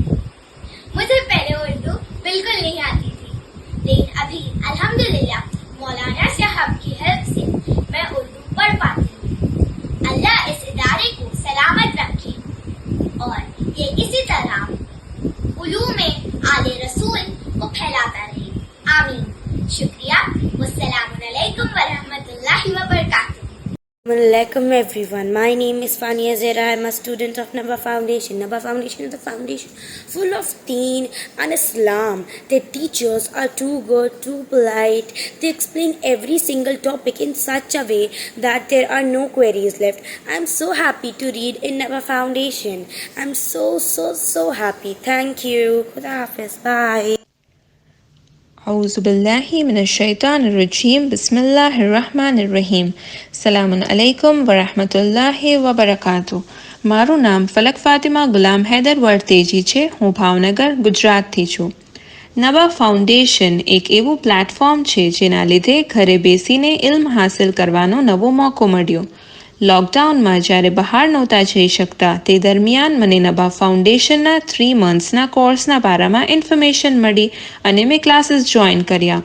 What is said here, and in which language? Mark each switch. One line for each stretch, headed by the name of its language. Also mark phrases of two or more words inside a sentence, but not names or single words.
Urdu: مجھے پہلے اردو بالکل نہیں آتی تھی، لیکن ابھی الحمدللہ مولانا صاحب کی ہیلپ سے میں اردو پڑھ پاتی ہوں۔ اللہ اس ادارے کو سلامت رکھے اور یہ اسی طرح علوم آل رسول کو پھیلاتا رہے، آمین۔
Arabic: شکریہ، والسلام علیکم ورحمۃ اللہ وبرکاتہ۔
English: Assalamualaikum everyone. My name is Fania Zera. I am a student of Naba Foundation. Naba Foundation is a foundation full of deen and Islam. Their teachers are too good, too polite. They explain every single topic in such a way that there are no queries left. I am so happy to read in Naba Foundation. I am so happy. Thank you.
Urdu: خدا حافظ.
English: Bye.
Arabic: أعوذ بالله من الشيطان الرجيم بسم الله الرحمن الرحیم السلام علیکم ورحمة الله وبركاته.
Gujarati: મારું નામ ફલક ફાતિમા ગુલામ હૈદર વર્તેજી છે. હું ભાવનગર ગુજરાતથી છું. નબા ફાઉન્ડેશન એક એવું પ્લેટફોર્મ છે જેના લીધે ઘરે બેસીને ઇલ્મ હાસિલ કરવાનો નવો મોકો મળ્યો. લોકડાઉનમાં જ્યારે બહાર નહોતા જઈ શકતા તે દરમિયાન મને નબા ફાઉન્ડેશનના 3 મંથ્સના કોર્સના બારામાં ઇન્ફોર્મેશન મળી અને મેં ક્લાસીસ જોઈન કર્યા.